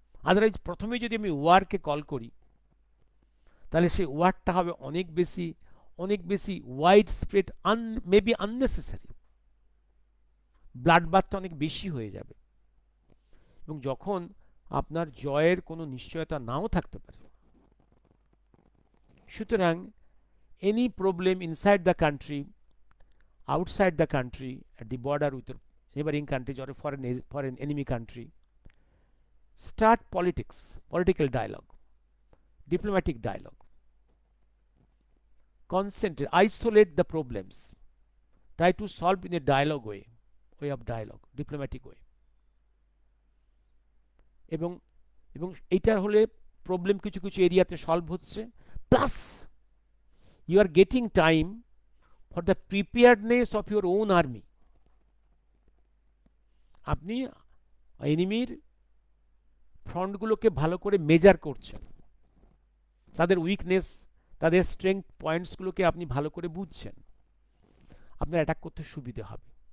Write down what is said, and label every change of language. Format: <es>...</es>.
<bn>Otherwise প্রথমে যদি আমি ওয়ারকে কল করি, তাহলে সেই ওয়ারটা হবে অনেক বেশি wide spread, maybe unnecessary. Blood বাথটা অনেক বেশি হয়ে যাবে, এবং যখন আপনার জয়ের কোনো নিশ্চয়তা নাও থাকতে পারে।</bn> <en>সুতরাং any problem inside the country, outside the country, at the border with your neighboring countries or a foreign enemy country, start political dialogue, diplomatic dialogue. Concentrate, isolate the problems, try to solve in a dialogue way of dialogue, diplomatic way.</en> <bn>এবং এইটার হলে problem কিছু এরিয়াতে solve হচ্ছে,</bn> <en>Plus you are getting time for the preparedness of your own army.</en> <bn>আপনি এনিমির ফ্রন্টগুলোকে ভালো করে measure করছেন, তাদের উইকনেস, তাদের স্ট্রেংথ পয়েন্টসগুলোকে আপনি ভালো করে বুঝছেন, আপনার অ্যাটাক করতে সুবিধে হবে।</bn>